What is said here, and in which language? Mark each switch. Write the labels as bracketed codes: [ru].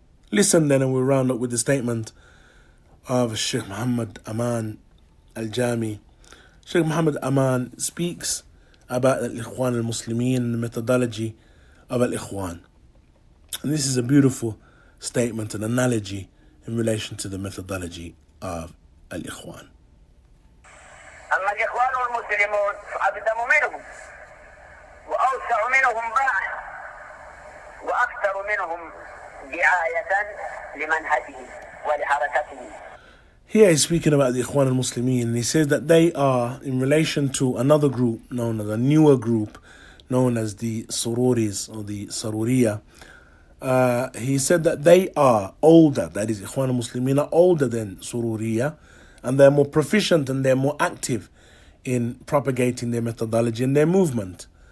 [en] Listen then, and we'll round up with the statement of Sheikh Muhammad Aman Al-Jami. Sheikh Muhammad Aman speaks about Al-Ikhwan Al-Muslimun and the methodology of Al-Ikhwan. And this is a beautiful statement, an analogy in relation to the methodology of Al-Ikhwan. [ar] أما الإخوان والمسلمون فأقدم منهم وأوسع منهم باعا وأكثر منهم دعاية لمنهجهم ولحركتهم. [en] Here he's speaking about the Ikhwan al-Muslimin, and he says that they are, in relation to another group known as a newer group, known as the Sururis or the Saruriya, he said that they are older, that is, Ikhwan al-Muslimin are older than Sururiya, and they're more proficient and they're more active in propagating their methodology and their movement.